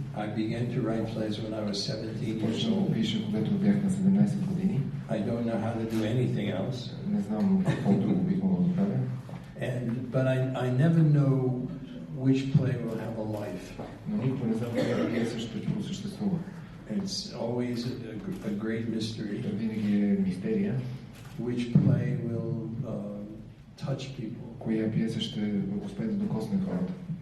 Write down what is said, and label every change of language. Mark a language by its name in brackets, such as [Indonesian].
[English] I began to write plays when I was 17 years old. [Bulgarian] Пиша, когато бях на 17 години. [English] I don't know how to do anything else. [Bulgarian] Не знам какво друго бих могъл да правя. [English] But I never know which play will have a life. [Bulgarian] Но никога не знам коя пиеса ще просъществува. [English] It's always a great mystery. [Bulgarian] Винаги е мистерия. [English] Which play will touch people. [Bulgarian] Коя пиеса ще успее да докосне хората.